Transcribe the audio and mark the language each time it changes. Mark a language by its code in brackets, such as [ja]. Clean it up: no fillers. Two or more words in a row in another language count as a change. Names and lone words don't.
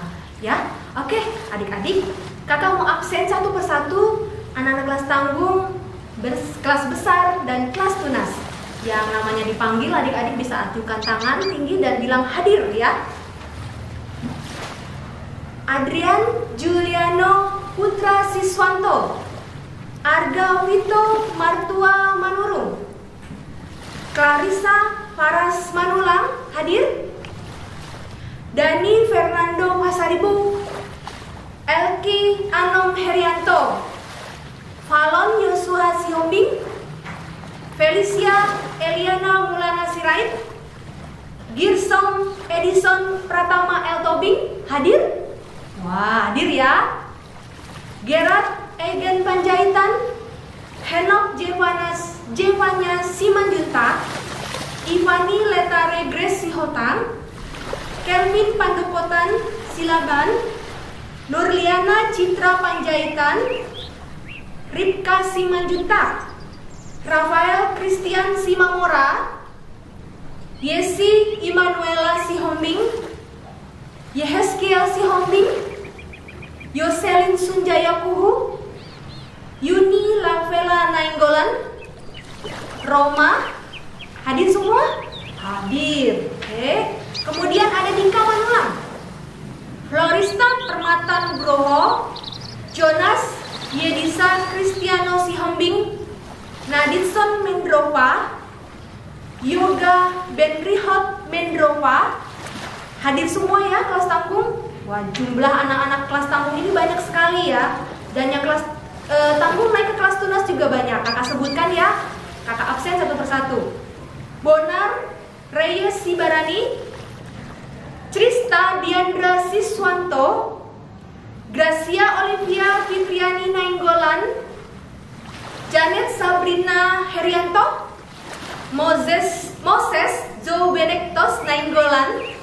[id] Ya, oke, adik-adik, kakak mau absen satu persatu anak-anak kelas tanggung, kelas besar dan kelas tunas. Yang namanya dipanggil, adik-adik bisa ajukan tangan tinggi dan bilang hadir, ya. Adrian Juliano Putra Siswanto, Arga Wito Martua Manurung, Clarissa Faras Manulang, hadir. Dani Fernando Pasaribu, Elki Anom Herianto, Falon Yosua Sihombing, Felicia Eliana Mulana Sirait, Girsong Edison Pratama L. Tobing, hadir? Wah, hadir ya. Gerard Egen Panjaitan, Henok Jevanya Simanjunta, Ivani Letare Grace Sihotang, Kelvin Pandepotan Silaban, Nurliana Citra Panjaitan, Ripka Simanjunta, Rafael Christian Simamora, Yesi Immanuela Sihombing, Yehezkiel Sihombing, Yoselin Sunjaya Kuhu, Yuni Lavela Nainggolan, Roma, hadir semua? Hadir. Oke. Kemudian ada Dika Manulang, Florista Permata Nugroho, Jonas Yedisa Kristiano Sihombing, Naditson Mendrova, Yoga Benrihot Mendrova, hadir semua ya kelas tanggung. Wah, jumlah anak-anak kelas tanggung ini banyak sekali ya. Dan yang kelas tanggung naik ke kelas tunas juga banyak. Kakak sebutkan ya, kakak absen satu persatu. Bonar Reyes Sibarani, Trista Diandra Siswanto, Gracia Olivia Fitriani Nainggolan, Janet Sabrina Herianto, Moses Joe Benektos Nainggolan,